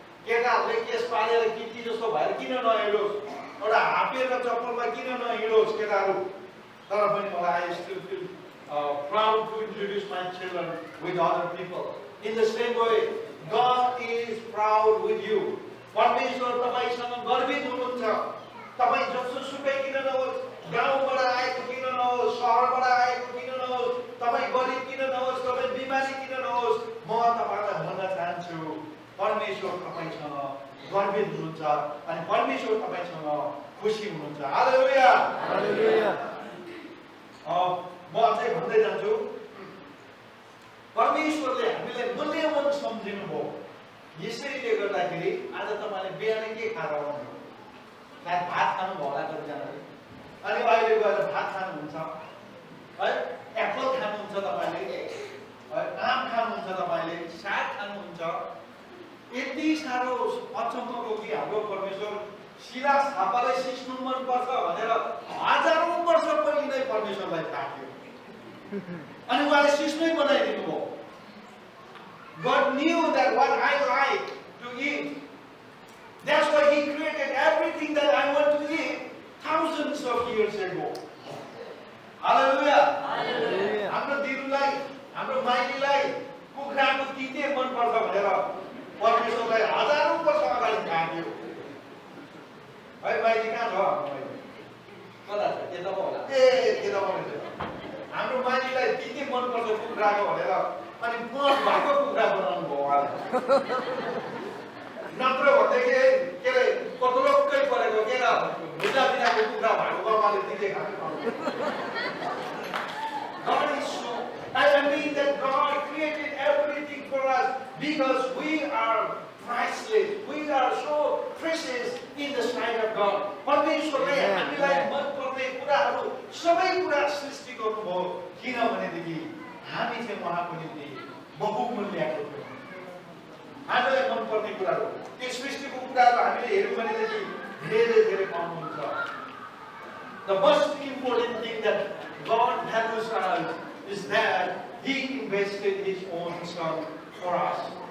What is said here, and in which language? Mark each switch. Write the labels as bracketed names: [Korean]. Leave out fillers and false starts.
[Nepali] केटाहरूले केस पालेर किटी जस्तो भएर किन नहिँडोस्, एउटा हापेर चप्पलमा किन नहिँडोस् केटाहरू, तर पनि मलाई [English] I still feel proud to introduce my children with other people. In the same way, God is proud with you. [Nepali] परमेश्वर तपाईसँग गर्वित हुनुहुन्छ। तपाईँ जसोसुकै किन नहोस्, गाउँबाट आएको किन नहोस्, सहरबाट आएको किन नहोस्, तपाईँ गरिब किन नहोस्, तपाईँ बिमारी किन नहोस्, म तपाईँलाई भन्न चाहन्छु परमेश्वर तपाईँसँग गर्वित हुनुहुन्छ अनि परमेश्वर तपाईँसँग खुसी हुनुहुन्छ। हालेलुया। हालेलुया। म अझै भन्दै जान्छु, परमेश्वरले हामीलाई मूल्यवान सम्झिनुभयो। यसैले गर्दाखेरि आज तपाईँले बिहानै के खाएर आउनुभयो? सायद भात खानुभयो होला कतिजनाले, अनि अहिले गएर भात खानुहुन्छ है, एप्पल खानुहुन्छ तपाईँले, आम खानुहुन्छ तपाईँले, साग खानुहुन्छ। यति साह्रो अचम्मको कि हाम्रो परमेश्वर सिधा थापालाई सिस्नु मनपर्छ भनेर हजारौँ वर्ष पहिले नै परमेश्वरलाई थाहा थियो अनि उहाँले सिस्नै बनाइदिनु भयो। [English] God knew that what I like to eat. That's why He created everything that I want to eat thousands of years ago. Hallelujah. Hallelujah. [Nepali] हाम्रो दिनुलाई, हाम्रो माइलीलाई कुखुराको तिते मनपर्छ भनेर परमेश्वरलाई हजारौँ वर्ष अगाडि थाहा थियो। है माइली कहाँ छ? कता छ? यता पो होला। यता पो रहेछ। हाम्रो माइलीलाई तिते मनपर्छ कुखुराको भनेर अनि मत भएको कुखुरा बनाउनु भयो उहाँले। नत्र भन्दाखेरि के अरे कतलोकै परेको के र भुजा बिनाको कुखुरा भएको उहाँले तिते खानु पाउनु। [English] God is so, I mean that God created everything for us because we are priceless. We are so precious in the sight of God. [Nepali] परमेश्वरले हामीलाई मनपर्ने कुराहरू सबै कुरा सृष्टि गर्नुभयो किनभनेदेखि हामी चाहिँ उहाँको निम्ति बहुमूल्यको थियौँ। हामीलाई मनपर्ने कुराहरू त्यो सृष्टिको कुराहरू हामीले हेर्यौँ भनेदेखि धेरै धेरै पाउनुहुन्छ। [English] The most important thing that God values us is that He invested His own Son for us.